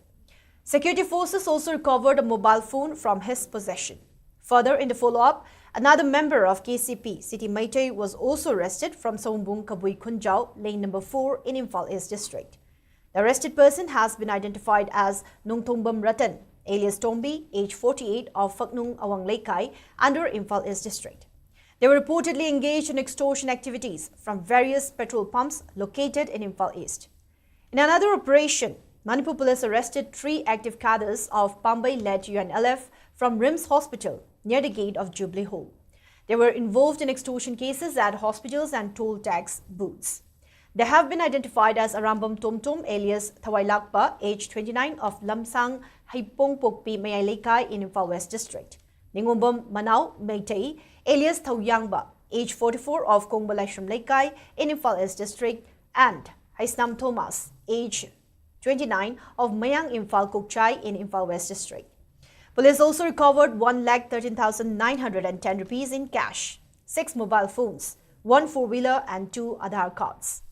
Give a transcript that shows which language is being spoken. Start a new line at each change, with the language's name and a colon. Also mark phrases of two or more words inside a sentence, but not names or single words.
English: Security forces also recovered a mobile phone from his possession. Further, in the follow-up, another member of KCP City Meitei was also arrested from Sombung Kabui Khunjau, lane number 4 in Imphal East District. The arrested person has been identified as Nongthombam Ratan, alias Tombi, age 48, of Phaknung Awang Lekai, under Imphal East District. They were reportedly engaged in extortion activities from various petrol pumps located in Imphal East. In another operation, Manipur police arrested 3 active cadres of Pambai-led UNLF from RIMS Hospital near the gate of Jubilee Hall. They were involved in extortion cases at hospitals and toll tax booths. They have been identified as Arambam Tomtom, alias Thawailakpa, age 29, of Lamsang Haipong Pokpi Mayailekai in Imphal West District. Ningombam Manau Meitei, alias Thauyangba, age 44, of Kongbalashram Lekai in Imphal East District, and Haisnam Thomas, age 29, of Mayang Imphal Kokchai in Imphal West District. Police also recovered 1,13,910 rupees in cash, 6 mobile phones, 1 four-wheeler and 2 Aadhaar cards.